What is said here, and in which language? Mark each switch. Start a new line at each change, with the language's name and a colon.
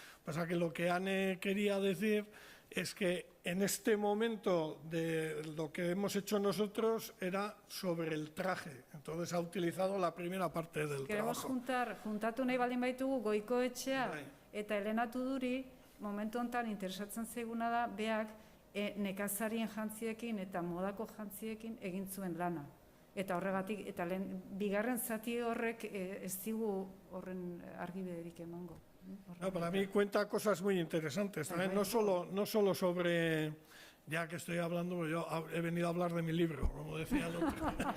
Spanish: O sea, que lo que Anne quería decir es que en este momento de lo que hemos hecho nosotros era sobre el traje. Entonces ha utilizado la primera parte del trabajo.
Basque: Queremos juntatu nahi baldin baitugu Goikoetxea eta Elena Tuduri, momentu honetan interesatzen zaiguna da, beak nekazarien jantziekin eta modako jantziekin egin zuen lana. Eta horregatik, eta bigarren zati horrek ez digu horren argibiderik emango.
Spanish: Para mí cuenta cosas muy interesantes, también no solo sobre, ya que estoy hablando, yo he venido a hablar de mi libro, como decía el otro.